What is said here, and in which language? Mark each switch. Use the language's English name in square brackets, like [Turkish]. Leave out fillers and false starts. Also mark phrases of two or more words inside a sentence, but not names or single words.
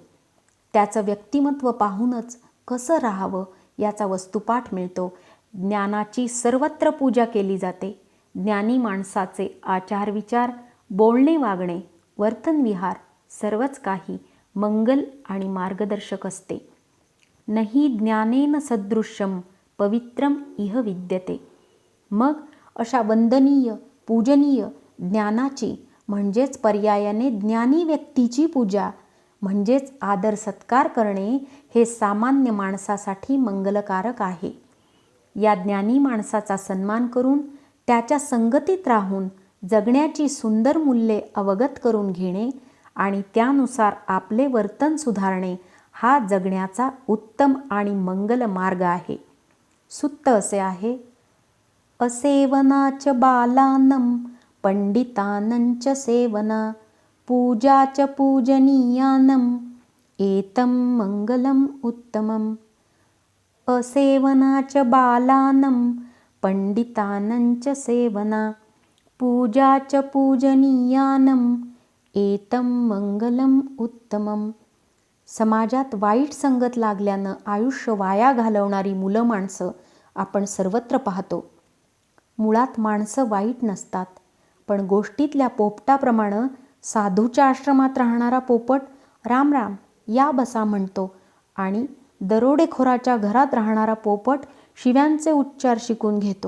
[Marathi] त्याचं व्यक्तिमत्व पाहूनच कसं राहावं याचा वस्तुपाठ मिळतो. ज्ञानाची सर्वत्र पूजा केली जाते. ज्ञानी माणसाचे आचारविचार, बोलणे वागणे, वर्तनविहार सर्वच काही मंगल आणि मार्गदर्शक असते. [Sanskrit] नहि ज्ञानेन सदृश्यम पवित्रम इह विद्यते. [Marathi] मग अशा वंदनीय, पूजनीय ज्ञानाची म्हणजेच पर्यायाने ज्ञानी व्यक्तीची पूजा म्हणजेच आदर सत्कार करणे हे सामान्य माणसासाठी मंगलकारक आहे. या ज्ञानी माणसाचा सन्मान करून त्याच्या संगतीत राहून जगण्याची सुंदर मूल्ये अवगत करून घेणे आणि त्यानुसार आपले वर्तन सुधारणे हा जगण्याचा उत्तम आणि मंगल मार्ग आहे. सुत्त असे आहे: [Pali] असेवनाच बालानं पंडितानंच सेवना पूजाच पूजनीयानं एतं मंगलम उत्तमम्. असेवनाच बालानं पंडितानंच सेवना पूजाच पूजनीयानं एतं मंगलम उत्तमम्. [Marathi] समाजात वाईट संगत लागल्यानं आयुष्य वाया घालवणारी मुलं माणसं आपण सर्वत्र पाहतो. मुळात माणसं वाईट नसतात, पण गोष्टीतल्या पोपटाप्रमाणे साधूच्या आश्रमात राहणारा पोपट राम राम या बसा म्हणतो आणि दरोडेखोराच्या घरात राहणारा पोपट शिव्यांचे उच्चार शिकून घेतो.